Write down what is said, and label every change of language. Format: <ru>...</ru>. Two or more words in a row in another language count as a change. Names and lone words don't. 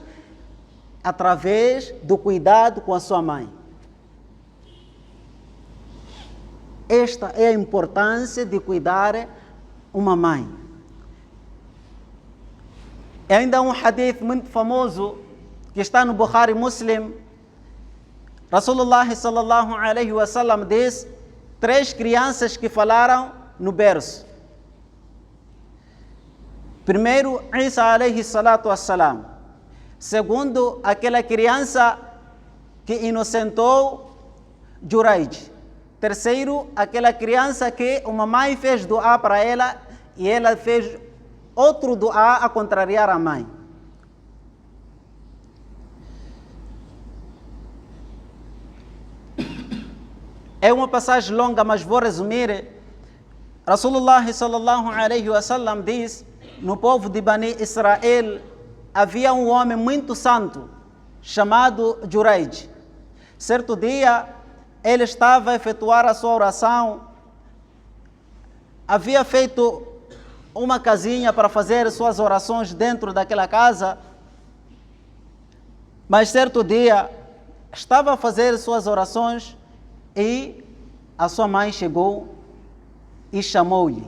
<pt>Através do cuidado com a sua mãe. Esta é a importância de cuidar uma mãe. É ainda um hadith muito famoso que está no Bukhari Muslim.</pt> <ar>رسول الله صلى الله عليه وسلم</ar> <pt>diz: 3 crianças que falaram no berço. Primeiro,</pt> <ar>عيسى عليه الصلاة والسلام.</ar> <pt>Segundo, aquela criança que inocentou Juraij. Terceiro, aquela criança que uma mãe fez dua para ela e ela fez outro dua a contrariar a mãe. É uma passagem longa, mas vou resumir.</pt> <ar>رسول الله صلى الله عليه وسلم</ar> <pt>diz: no povo de Bani Israel havia um homem muito santo chamado Juraij. Certo dia, ele estava a efetuar a sua oração, havia feito uma casinha para fazer suas orações dentro daquela casa, mas certo dia estava a fazer suas orações e a sua mãe chegou e chamou-lhe.</pt>